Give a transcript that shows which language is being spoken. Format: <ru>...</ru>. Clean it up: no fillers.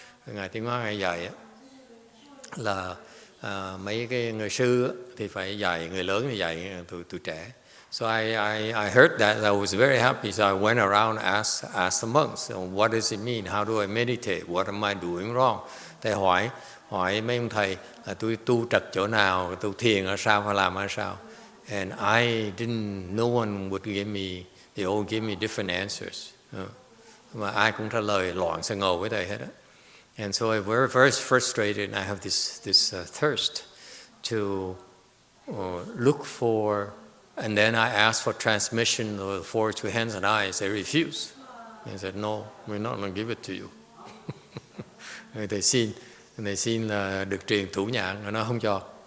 <vi>Ngài Tiến Hóa Ngài dạy là mấy cái người sư thì phải dạy người lớn thì dạy tụi trẻ.</vi> <en>So I heard that. I was very happy. So I went around and asked the monks, what does it mean? How do I meditate? What am I doing wrong?</en> <vi>Thầy hỏi mấy ông thầy là tôi tu trật chỗ nào, tôi thiền ở sao, phải làm ở sao?</vi> <en>And no one would give me, they all give me different answers.</en> <vi>Mà ai cũng trả lời loạn xà ngầu với thầy hết á.</vi> <en>And so I was very frustrated, and I have this thirst to look for, and then I asked for transmission of the four two hands and eyes. They refused. They said, no, we're not going to give it to you. They</en> <vi>xin là được truyền thủ nhãn, nó không cho.</vi>